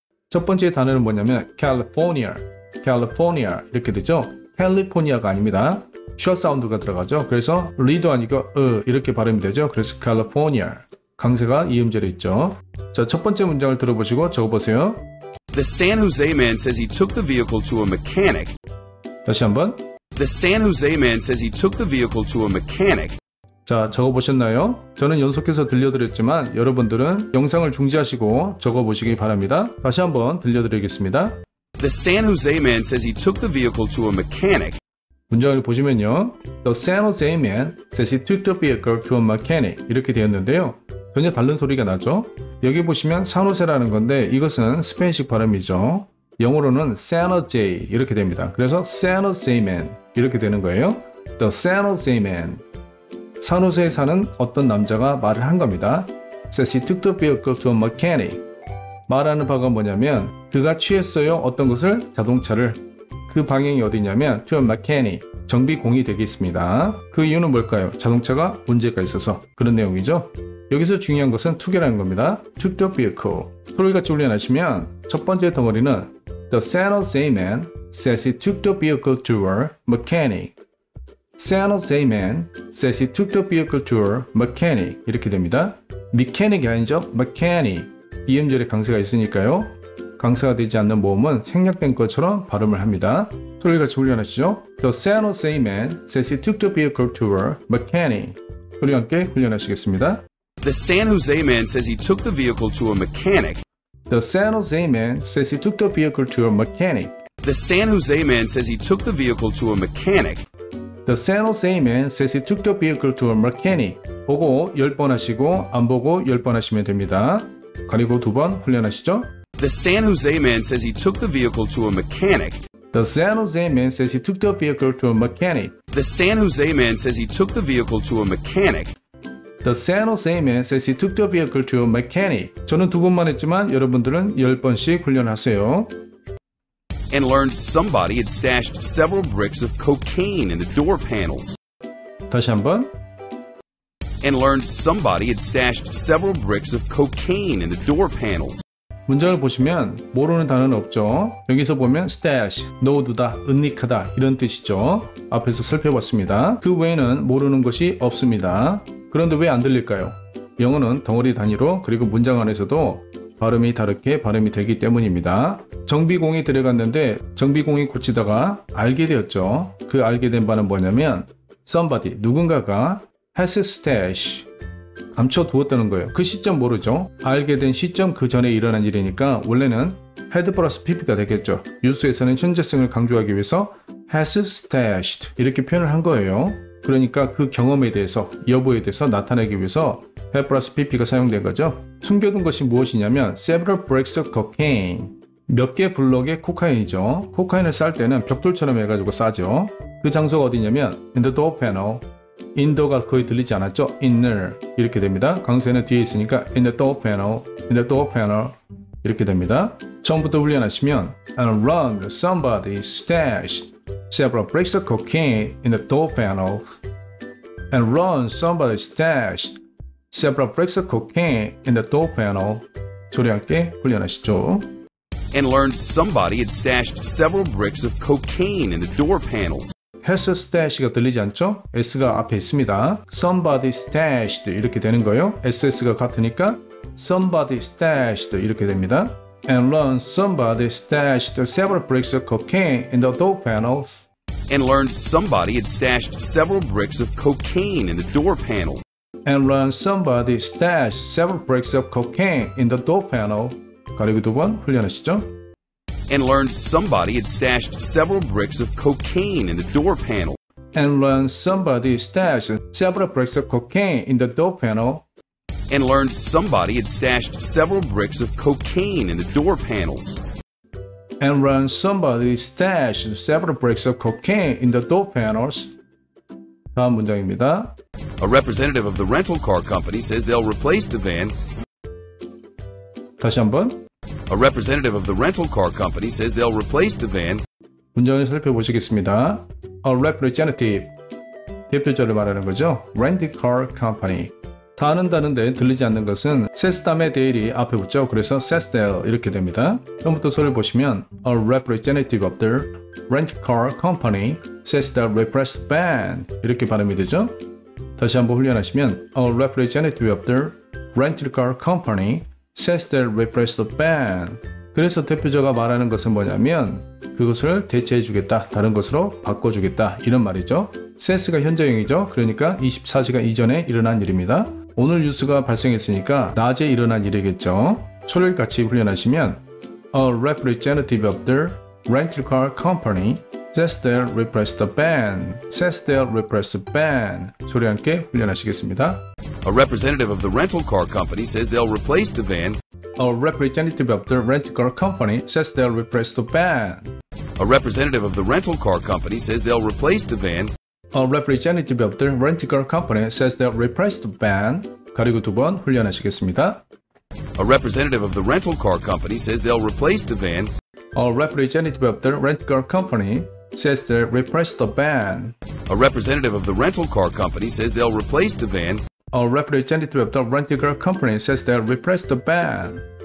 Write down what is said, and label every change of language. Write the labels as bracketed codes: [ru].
[ko] 첫 번째 단어는 뭐냐면 California, California 이렇게 되죠. 캘리포니아가 아닙니다. 셔 사운드가 들어가죠. 그래서 리도 아니고 이렇게 발음이 되죠. 그래서 California. 강세가 이음절에 있죠. 자, 첫 번째 문장을 들어보시고 적어보세요. [en] The San Jose man says he took the vehicle to a mechanic. [ko] 다시 한번. [en] The San Jose man says he took the vehicle to a mechanic. [ko] 자, 적어보셨나요? 저는 연속해서 들려드렸지만 여러분들은 영상을 중지하시고 적어보시기 바랍니다. 다시 한번 들려드리겠습니다. [en] The San Jose man says he took the vehicle to a mechanic. [ko] 문장을 보시면요. [en] The San Jose man says he took the vehicle to a mechanic [ko] 이렇게 되었는데요. 전혀 다른 소리가 나죠. 여기 보시면 산호세라는 건데 이것은 스페인식 발음이죠. 영어로는 San Jose 이렇게 됩니다. 그래서 San Jose man 이렇게 되는 거예요. [en] The San Jose man. [ko] 산호세에 사는 어떤 남자가 말을 한 겁니다. [en] Says he took the vehicle to a mechanic. [ko] 말하는 바가 뭐냐면 그가 취했어요. 어떤 것을? 자동차를. 그 방향이 어디냐면 [en] to a mechanic. [ko] 정비공이 되겠습니다. 그 이유는 뭘까요? 자동차가 문제가 있어서 그런 내용이죠. 여기서 중요한 것은 took이라는 겁니다. [en] took the vehicle. [ko] 소리같이 훈련하시면 첫 번째 덩어리는 [en] The San Jose man says he took the vehicle to a mechanic. San Jose man says he took the vehicle to a mechanic. [ko] 이렇게 됩니다. mechanic이 아니죠. [en] mechanic. [ko] 이음절에 강세가 있으니까요. 강세가 되지 않는 모음은 생략된 것처럼 발음을 합니다. 소리같이 훈련하시죠. [en] The San Jose man says he took the vehicle to a mechanic. 소리와 함께 훈련하시겠습니다. The San Jose man says he took the vehicle to a mechanic. The San Jose man says he took the vehicle to a mechanic. The San Jose man says he took the vehicle to a mechanic. The San Jose man says he took the vehicle to a mechanic. [ko] 보고 10번 하시고 안 보고 10번 하시면 됩니다. 가리고 2번 훈련하시죠. [en] The San Jose man says he took the vehicle to a mechanic. The San Jose man says he took the vehicle to a mechanic. The San Jose man says he took the vehicle to a mechanic. The San Jose man says he took the vehicle to a mechanic. [ko] 저는 2번만 했지만 여러분들은 10번씩 훈련하세요. [en] And learned somebody had stashed several bricks of cocaine in the door panels. [ko] 다시 한번. [en] And learned somebody had stashed several bricks of cocaine in the door panels. [ko] 문장을 보시면 모르는 단어는 없죠. 여기서 보면 stash, 넣어두다, 은닉하다 이런 뜻이죠. 앞에서 살펴봤습니다. 그 외에는 모르는 것이 없습니다. 그런데 왜 안 들릴까요? 영어는 덩어리 단위로 그리고 문장 안에서도 발음이 다르게 발음이 되기 때문입니다. 정비공이 들어갔는데 정비공이 고치다가 알게 되었죠. 그 알게 된 바는 뭐냐면 somebody, 누군가가 has stash, 감춰두었다는 거예요. 그 시점 모르죠. 알게 된 시점 그 전에 일어난 일이니까 원래는 had 플러스 pp가 되겠죠. 유수에서는 현재성을 강조하기 위해서 has stashed 이렇게 표현을 한 거예요. 그러니까 그 경험에 대해서, 여부에 대해서 나타내기 위해서 had 플러스 pp가 사용된 거죠. 숨겨둔 것이 무엇이냐면 [en] several bricks of cocaine, [ko] 몇 개 블럭의 코카인이죠. 코카인을 쌀 때는 벽돌처럼 해가지고 싸죠. 그 장소가 어디냐면 [en] in the door panel. [ko] 인더가 거의 들리지 않았죠? inner 이렇게 됩니다. 강세는 뒤에 있으니까 [en] in the door panel, in the door panel [ko] 이렇게 됩니다. 처음부터 훈련하시면 [en] and run somebody stashed several bricks of cocaine in the door panel. And run somebody stashed several bricks of cocaine in the door panel. [ko] 소리 함께 훈련하시죠. [en] And learned somebody had stashed several bricks of cocaine in the door panels. [ko] has stash가 들리지 않죠? S가 앞에 있습니다. Somebody stashed 이렇게 되는 거예요. SS가 같으니까 [en] somebody stashed [ko] 이렇게 됩니다. [en] And learn somebody stashed several bricks of cocaine in the door panels. And learned somebody had stashed several bricks of cocaine in the door panel. And learn somebody stashed several bricks of cocaine in the door panel. [ko] 가리고 2번 훈련하시죠. [en] And learned somebody had stashed several bricks of cocaine in the door panel. And learn somebody stashed several bricks of cocaine in the door panel. And learned somebody had stashed several bricks of cocaine in the door panels. And learn somebody stashed several bricks of cocaine in the door panels. [ko] 다음 문장입니다. [en] A representative of the rental car company says they'll replace the van. [ko] 다시 한번. [en] A representative of the rental car company says they'll replace the van. [ko] 문장을 살펴보시겠습니다. [en] A representative, [ko] 대표자를 말하는 거죠. [en] Rental car company, [ko] 다 아는다는데 들리지 않는 것은 says 다음에 their이 앞에 붙죠. 그래서 says there 이렇게 됩니다. 처음부터 소리를 보시면 [en] A representative of the rent-a-car company says the repressed band [ko] 이렇게 발음이 되죠. 다시 한번 훈련하시면 [en] A representative of the rent-a-car company says the repressed band. [ko] 그래서 대표자가 말하는 것은 뭐냐면 그것을 대체해 주겠다, 다른 것으로 바꿔주겠다 이런 말이죠. says가 현재형이죠. 그러니까 24시간 이전에 일어난 일입니다. 오늘 뉴스가 발생했으니까 낮에 일어난 일이겠죠. 소리를 같이 훈련하시면 [en] A representative of the rental car company says they'll replace the ban. says they'll replace the ban. [ko] 소리 함께 훈련하시겠습니다. [en] A representative of the rental car company says they'll replace the van. A representative of the rental car company says they'll replace the ban. A representative of the rental car company says they'll replace the van. A representative of the rental car company says they'll replace the ban. [ko] 가리고 두 번 훈련하시겠습니다. [en] A representative of the rental car company says they'll replace the van. A representative of the rental car company says they'll replace the ban. A representative of the rental car company says they'll replace the van. A representative of the rental car company says they'll replace the ban.